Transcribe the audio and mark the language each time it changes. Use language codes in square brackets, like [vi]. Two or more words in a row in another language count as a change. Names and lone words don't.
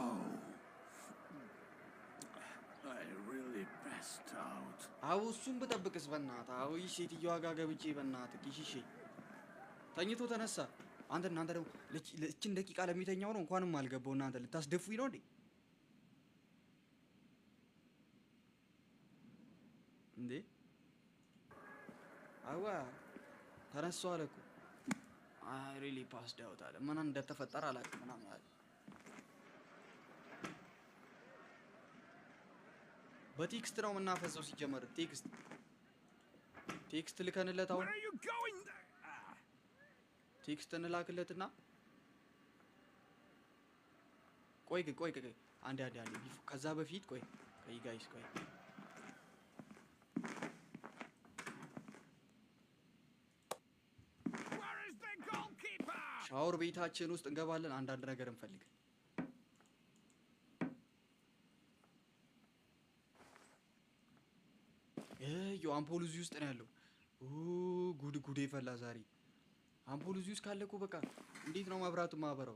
[en] I really passed out. [am] አዎ እሱም ብጠብቅስ በእናትህ አዎ ሴትዮዋ ጋር ገብቼ በእናትህ ኪሽሼ ተኝቶ ተነሳ እናንተ ደግሞ ለእችን ደቂቃ ለሚተኛው ነው እንኳንም አልገባው እናንተ ልታስደፉኝ ነው እንዴ እንዴ አዋ ተነሳው አለ እኮ [en] I really passed out [am] አለ ምን እንደተፈጠረ አላውቅም ምናምን አለ በቴክስት ነው የምናፈሰው ሲጀመር ቴክስት ልከንለት አሁን [en] Where are you going? [am] ቴክስት እንላክለትና ቆይ አንዴ ከዛ በፊት ቆይ ጋይስ ቆይ [en] Where is the goalkeeper? [am] ሻወር ቤታችን ውስጥ እንገባለን አንዳንድ ነገር እንፈልግ አምፖል እዚህ ውስጥ ነው ያለው ጉድ ይፈላ ዛሬ አምፖል እዚህ ውስጥ ካለ እኮ በቃ እንዴት ነው መብራቱ ማበራው